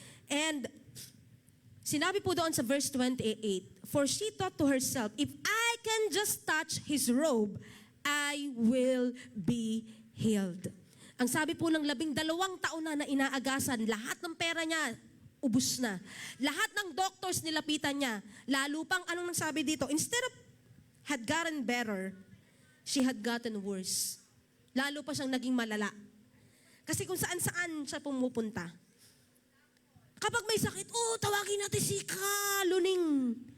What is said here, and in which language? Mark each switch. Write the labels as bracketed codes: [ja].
[en] And sinabi po doon sa verse 28, for she thought to herself, if I can just touch His robe, I will be healed. [tl] Ang sabi po ng 12 taon na inaagasan, lahat ng pera niya, ubus na. Lahat ng doctors nilapitan niya. Lalo pang, anong sabi dito? [en] Instead of had gotten better, she had gotten worse. [tl] Lalo pa siyang naging malala. Kasi kung saan-saan siya pumupunta. Kapag may sakit, tawagin natin si Luning.